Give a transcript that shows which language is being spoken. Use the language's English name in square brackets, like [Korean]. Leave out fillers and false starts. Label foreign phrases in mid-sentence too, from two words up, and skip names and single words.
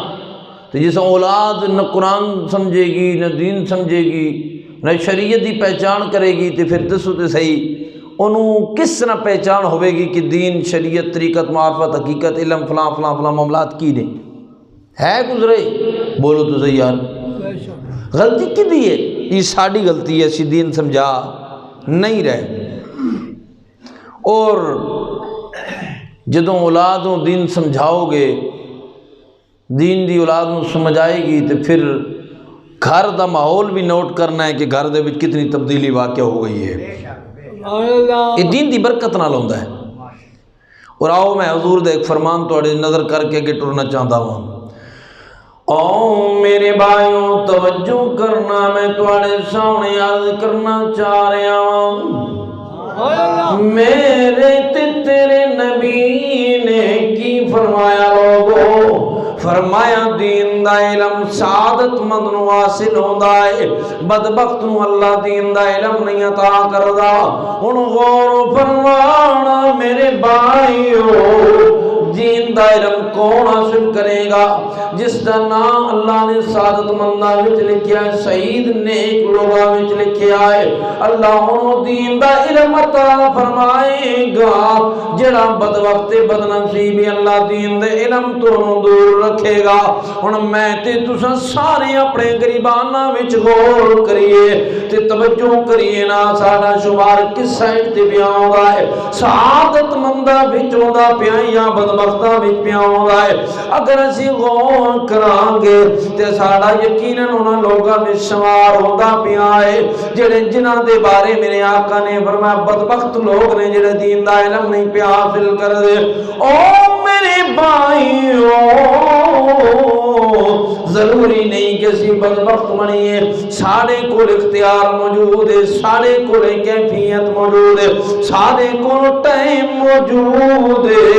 [Punjabi] تو جس اولاد نہ قرآن سمجھے گی نہ دین سمجھے گی نہ شریعت دی پہچان کرے گی تو پھر دسو تو صحیح انہوں کس طرح پہچان ہوئے گی کہ دین، شریعت، طریقت، معرفت، حقیقت، علم، فلاں فلاں فلاں معاملات کی نہیں ہے گزرے؟ بولو تو صحیح یار، غلطی کی دی ہے؟ یہ ساڑی غلطی ہے، اسی دین سمجھا نہیں رہے۔ اور جدوں اولاد نوں دین سمجھاؤ گے، دین دی اولاد نوں سمجھ آئے گی، تو پھر گھر دا ماحول بھی نوٹ کرنا ہے کہ گھر دے وچ کتنی تبدیلی واقع ہو گئی ہے۔ یہ دین دی برکت نال ہوندا ہے۔ اور آؤ میں حضور دے ایک فرمان تواڈے نظر کر کے اگے ٹرنا چاہتا ہوں۔ او میرے بھائیوں توجہ کرنا، میں تواڈے سامنے عرض کرنا چاہ رہا ہوں، میرے تے تیرے نبی نے کی فرمایا لوگو؟ فرمایا دین دا علم سعادت مند نو حاصل ہوندا ہے، بدبخت نو اللہ دین دا علم نہیں عطا کردا۔ ہن غور فرمانا میرے بھائیو، دین دا علم کون حاصل کرے گا؟ جس دا نام اللہ نے سعادت منداں وچ لکھیا ہے، سعید نیک لوگاں وچ لکھیا ہے، اللہ انہوں دین دا علم عطا فرمائے گا۔ جڑا بدبخت بدنصیب اللہ دین دے علم تو دور رکھے گا۔ ہن میں تے تساں سارے اپنے غریبانہ وچ غور کریے تے توجہ کریے نا، ساڈا شمار کس سائڈ تے پیا ہوندا ہے؟ سعادت منداں وچ ہوندا پیا یا بدبختاں وچ پیا ہوندا ہے؟ اگر اسی غور کران گے تے ساڈا یقیناً انہاں لوگاں وچ شمار ہوندا پیا ہے جڑے جنہاں دے بارے میرے آقا نے فرمایا بدبخت لوگ نے جڑے دین دا علم نہیں پیا حاصل کر دے۔ او میرے بھائیو، ضروری نہیں کہ اسی بدبخت بنیے، سارے کول اختیار موجود ہے، سارے کول کیفیت موجود ہے، سارے کول ٹائم موجود ہے۔